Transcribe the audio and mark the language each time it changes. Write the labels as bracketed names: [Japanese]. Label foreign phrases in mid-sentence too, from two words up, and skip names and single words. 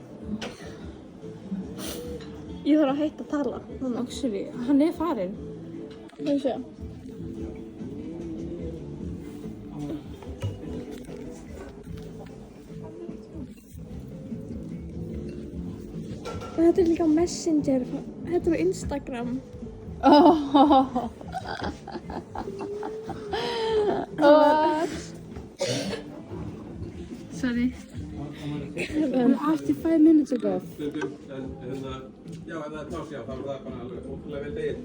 [Icelandic] Ég þarf að hætta að tala. Núna. Actually, hann er farinn. Það sé. Þetta er líka Messenger. Þetta er á Instagram. Sorry. [English] After 5 minutes ago. [Icelandic] Já, ef það er pláss, já, þá er það bara alveg ótrúlega vel degið.